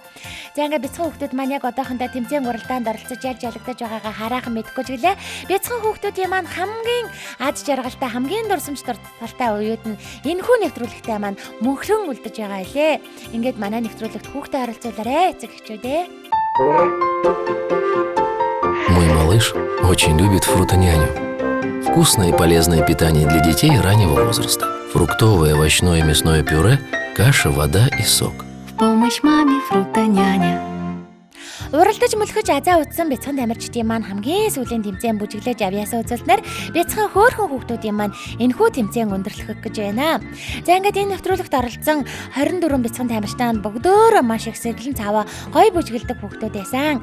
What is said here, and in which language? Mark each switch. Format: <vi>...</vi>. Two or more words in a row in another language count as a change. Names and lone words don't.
<mn>За ингээд бяцхан хүүхдүүд маань яг одоохондоо тэмцээн уралдаанд оролцож ялж ялагдаж байгаагаа хараахан мэдэхгүй ч гэлээ. Бяцхан хүүхдүүдийн маань хамгийн аз жаргалтай хамгийн дурсамж талтай үеуд нь энэхүү нэвтрүүлэгтээ маань мөнхрөн үлдэж байгаа илээ. Ингээд манай нэвтрүүлэгт хүүхдээ оролцуулаарай эцэг эхчүүдээ.</mn> <ru>Мой малыш очень любит фрутоняню. Вкусное и полезное питание для детей раннего возраста. Фруктовое, овощное и мясное пюре, каша, вода и сок. В помощь маме фрутоняня.</ru> <mn>Уралдаж мөлхөж азаа утсан бяцхан тамирчдын маань хамгийн сүүлийн тэмцээн бүжиглэж авьяасаа үзүүлснээр бяцхан хөөрхөн хүүхдүүдийн маань энэхүү тэмцээн өндөрлөх гэж байна. За ингээд энэ нэвтрүүлэгт оролцсон 24 бяцхан тамирчдаа бүгдөө маш их сэргэлэн цаваа гоё бүжиглдэг хүүхдүүд байсан.</mn>